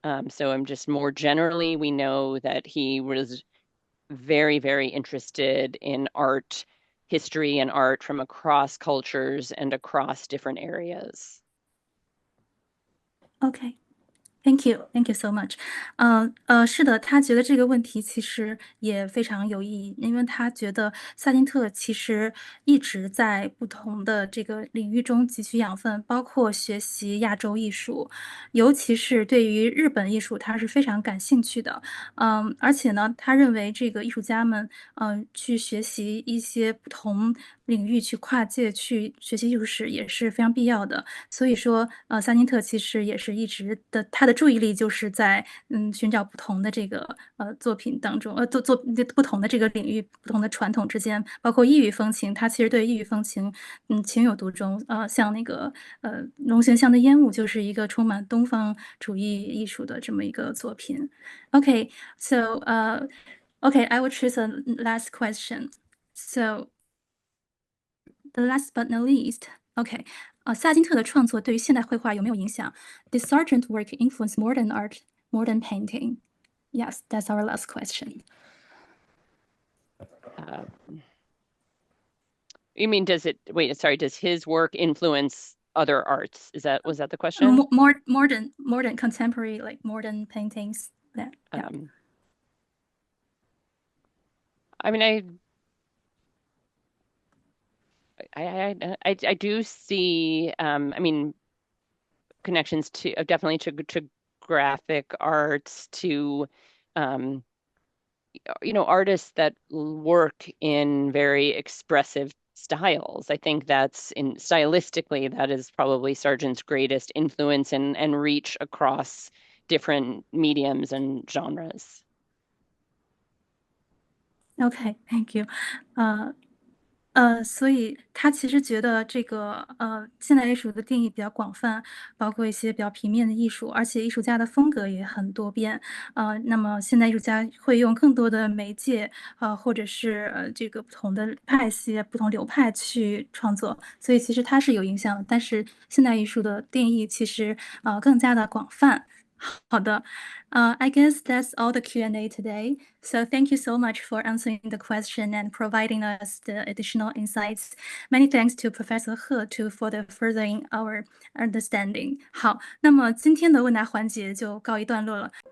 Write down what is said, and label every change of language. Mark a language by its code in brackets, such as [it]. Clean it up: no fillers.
[en] So I'm just more generally, we know that he was very, very interested in art history and art from across cultures and across different areas. Okay. Thank you, thank you so much. [zh] 是的，他觉得这个问题其实也非常有意义，因为他觉得萨金特其实一直在不同的这个领域中汲取养分，包括学习亚洲艺术，尤其是对于日本艺术，他是非常感兴趣的。而且呢，他认为这个艺术家们，去学习一些不同领域、去跨界去学习艺术史也是非常必要的。所以说，萨金特其实也是一直的，他的注意力就是在寻找不同的这个作品当中，做不同的这个领域、不同的传统之间，包括异域风情，他其实对异域风情情有独钟。像那个龙形巷的烟雾就是一个充满东方主义艺术的这么一个作品。 [en] Okay, so okay, I will choose a last question. So the last but not least, OK， [zh] 萨金特的创作对于现代绘画有没有影响？ [en] Did Sargent work influence modern art, modern painting? Yes, that's our last question. You mean, does his work influence other arts? Was that the question? Modern contemporary, like modern paintings. Yeah. I mean, I do see, I mean, connections to definitely to graphic arts, to artists that work in very expressive styles. I think stylistically, that is probably Sargent's greatest influence and reach across different mediums and genres. OK, thank you. [zh] 所以他其实觉得这个现代艺术的定义比较广泛，包括一些比较平面的艺术，而且艺术家的风格也很多变。那么现代艺术家会用更多的媒介，或者是这个不同的派系、不同流派去创作，所以其实它是有影响的。但是现代艺术的定义其实更加的广泛。好的。 [en] I guess that's all the Q&A today. So thank you so much for answering the question and providing us the additional insights. Many thanks to Professor He for the furthering our understanding. [zh] 好，那么今天的问答环节就告一段落了。